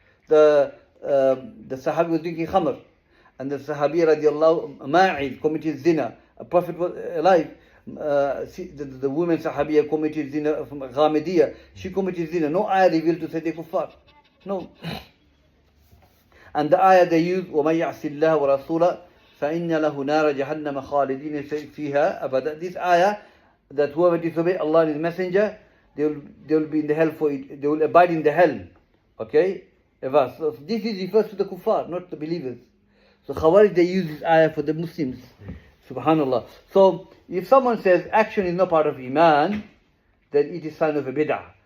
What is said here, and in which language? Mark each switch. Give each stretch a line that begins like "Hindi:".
English: The Sahabi was drinking khamr, and the Sahabi radiallahu Ma'iz committed zina. A Prophet was alive. The woman Sahabiya committed zina from Ghamidiyya. She committed zina. No ayah revealed to say they're kuffar. No. And the ayah they use,
Arabic: وَمَن يَعْصِ اللَّهَ وَرَسُولَهُ فَإِنَّ لَهُ نَارَ جَهَنَّمَ خَالِدِينَ فِيهَا أَبَدًا.
English: This ayah, that whoever disobey Allah and His Messenger, they will be in the hell for it. They will abide in the hell. Okay? So this is refers to the kuffar, not the believers. So Khawarij, they use this ayah for the Muslims. Subhanallah. So if someone says action is not part of iman, then it is sign of a bid'ah.